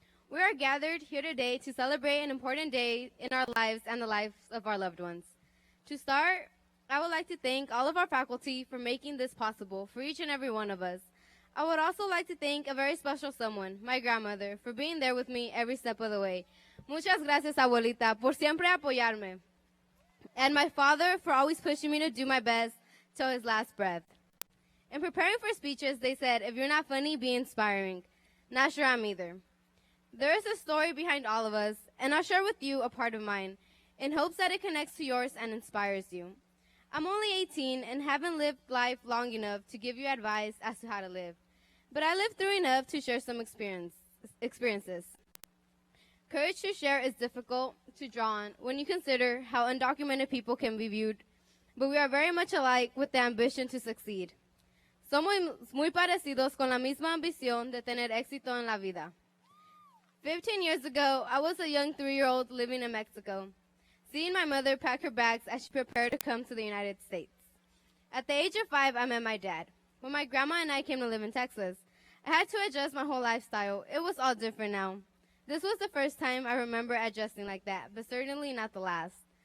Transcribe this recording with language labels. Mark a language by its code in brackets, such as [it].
[en] We are gathered here today to celebrate an important day in our lives and the lives of our loved ones. To start, I would like to thank all of our faculty for making this possible for each and every one of us. I would also like to thank a very special someone, my grandmother, for being there with me every step of the way. [es] Muchas gracias, abuelita, por siempre apoyarme. [en] And my father for always pushing me to do my best till his last breath. In preparing for speeches, they said, if you're not funny, be inspiring. Not sure I'm either. There is a story behind all of us, and I'll share with you a part of mine, in hopes that it connects to yours and inspires you. I'm only 18 and haven't lived life long enough to give you advice as to how to live, but I lived through enough to share some experiences. Courage to share is difficult to draw on when you consider how undocumented people can be viewed, but we are very much alike with the ambition to succeed. [es] Somos muy parecidos con la misma ambición de tener éxito en la vida. [en] 15 years ago, I was a young 3-year-old living in Mexico, seeing my mother pack her bags as she prepared to come to the United States. At the age of 5, I met my dad. When my grandma and I came to live in Texas, I had to adjust my whole lifestyle. It was all different now. This was the first time I remember adjusting like that, but certainly not the last.